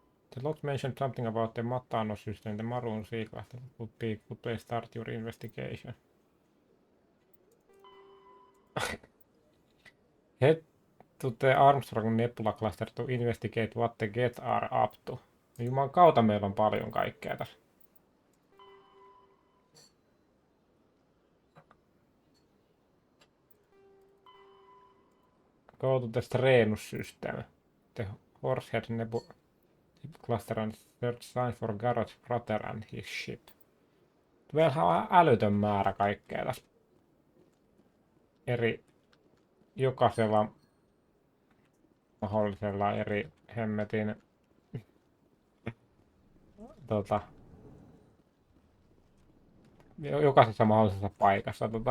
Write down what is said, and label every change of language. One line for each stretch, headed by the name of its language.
English: The lot mentioned something about the Matano system, the Maroon Sea cluster. Would be good place to start your investigation. Head to the Armstrong Nebula cluster to investigate what the Get are up to.
Finnish: Juman kautta meillä on paljon kaikkea tässä.
English: Go to the Strenus system. The Horsehead Nebula cluster and search signs for Garrott's brother and his ship.
Finnish: Meillähän on älytön määrä kaikkea tässä. Jokaisella mahdollisella eri hemmetin jokaisessa mahdollisessa paikassa.